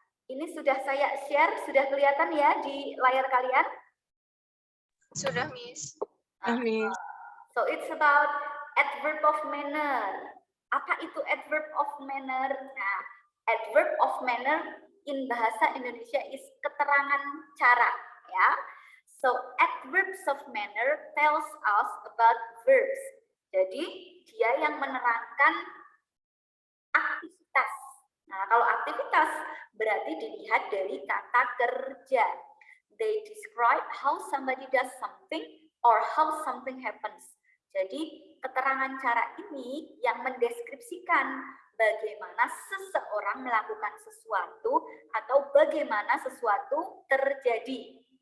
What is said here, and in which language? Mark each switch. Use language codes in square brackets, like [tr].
[id] Ini sudah saya share, sudah kelihatan ya di layar kalian? Sudah, Miss. Miss. [en] So it's about adverb of manner. Apa itu adverb of manner? Nah, adverb of manner in bahasa Indonesia is keterangan cara ya. So adverbs of manner tells us about verbs. [id] Jadi dia yang menerangkan aktivitas. Nah, kalau aktivitas berarti dilihat dari kata kerja. [en] They describe how somebody does something or how something happens. [id] Jadi keterangan cara ini yang mendeskripsikan bagaimana seseorang melakukan sesuatu atau bagaimana sesuatu terjadi.